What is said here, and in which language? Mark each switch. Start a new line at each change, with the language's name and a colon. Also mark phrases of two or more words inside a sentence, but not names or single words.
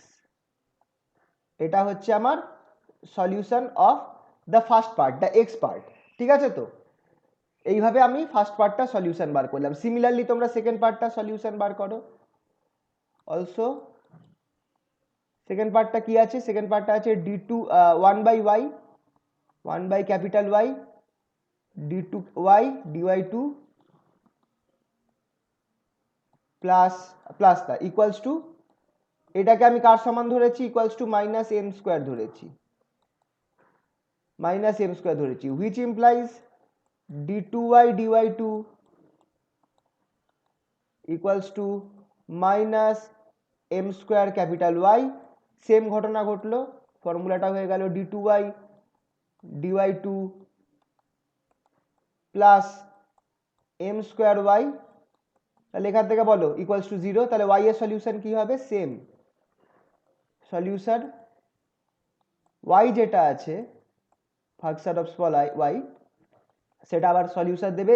Bangla: এটা হচ্ছে আমার
English: solution of the first part, the X part.
Bangla: ঠিক আছে, তো এইভাবে আমি
English: first partটা solution
Bangla: বার করলাম। সিমিলারলি তোমরা
English: second partটা solution
Bangla: বার করো।
English: also second partটা
Bangla: কি আছে,
English: second partটা
Bangla: আছে
English: d2 1 by capital Y d2y dy2 plus plusটা equals to,
Bangla: এটাকে আমি কার সমান ধরেছি,
English: equals to minus m square
Bangla: ধরেছি,
English: which implies d2y dy2 equals to minus m square capital Y.
Bangla: সেম ঘটনা ঘটলো, ফর্মুলাটা হয়ে গেল
English: d2y dy2 plus m square Y,
Bangla: তাহলে এখান থেকে বলো
English: equals to 0,
Bangla: তাহলে ওয়াই এর সলিউশন কি হবে,
English: same solution Y
Bangla: যেটা আছে
English: function of small Y,
Bangla: সেটা আবার সলিউশন দেবে।